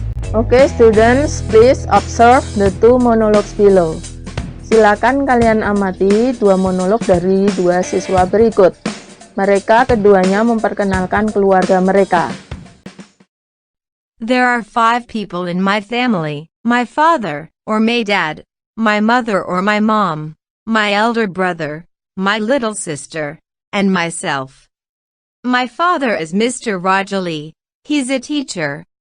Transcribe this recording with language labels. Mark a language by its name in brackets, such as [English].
[English] Okay, students, please observe the two monologues below. [Indonesian] Silakan kalian amati dua monolog dari dua siswa berikut. Mereka keduanya memperkenalkan keluarga mereka. [English] There are 5 people in my family: my father, or my dad, my mother or my mom, my elder brother, my little sister, and myself. My father is Mr. Rajali. He's a teacher.